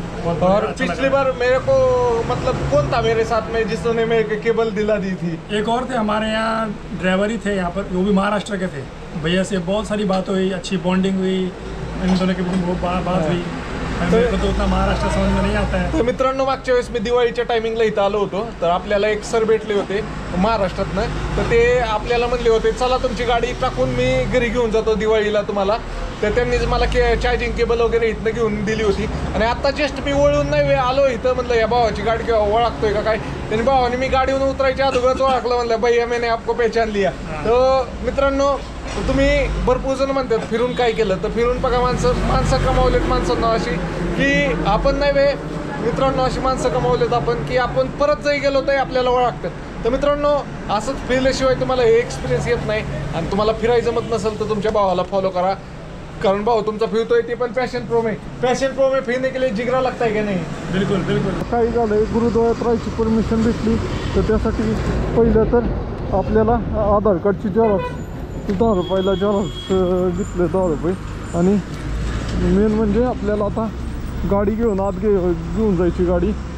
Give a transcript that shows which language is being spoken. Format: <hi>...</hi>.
<hi>और पिछली बार मेरे को मतलब कौन था मेरे साथ में जिसने मेरे को केबल दिला दी थी? एक और थे हमारे यहाँ, ड्राइवर ही थे यहाँ पर, वो भी महाराष्ट्र के थे. भैया से बहुत सारी बात हुई, अच्छी बॉन्डिंग हुई इन दोनों के बीच में. वो बात हुई. मेरे को तो उतना महाराष्ट्र समझ में नहीं आता है.</hi> <mr>तर मित्रांनो, मागच्या वेळेस मी दिवाळीच्या टायमिंगला इथं आलो होतो. तर आपल्याला एक सर भेटले होते महाराष्ट्रातनं. तर ते आपल्याला म्हणले होते, चला तुमची गाडी टाकून मी घरी घेऊन जातो दिवाळीला तुम्हाला. तर त्यांनीच मला चार्जिंग केबल वगैरे इथनं घेऊन दिली होती. आणि आता जस्ट मी वळून नाही आलो इथं. म्हणलं या भावाची गाडी किंवा ओळखतोय का काय. त्यांनी भावाने मी गाडीहून उतरायच्या अगोदरच ओळखलं. म्हणलं</mr> <hi>भैया मैंने आपको पहचान लिया.</hi> <mr>तर मित्रांनो, तुम्ही भरपूर जण म्हणतात फिरून काय केलं, तर फिरून बघा. माणसं कमावलेत माणसांना अशी की आपण नाही वे मित्रांनो, अशी माणसं कमावलेत आपण की आपण परत जरी गेलो तरी आपल्याला ओळखतात. तर मित्रांनो, असंच फिरल्याशिवाय तुम्हाला हे एक्सपिरियन्स येत नाही. आणि तुम्हाला फिरायचं जमत नसेल तर तुमच्या भावाला फॉलो करा. कारण भाऊ तुमचा फिरतोय ते पण</mr> <hi>पॅशन प्रो में फिरने के लिए जिगरा लगता है की नाही? बिलकुल बिलकुल.</hi> <mr>काही झालंय, गुरुद्वारात राहायची परमिशन भेटली. तर त्यासाठी पहिलं तर आपल्याला आधार कार्डची झेरॉक्स 10 रुपयाला झेरॉक्स घेतले 10 रुपये. आणि मेन म्हणजे आपल्याला आता गाडी घेऊन आत घेऊन जायची गाडी.</mr>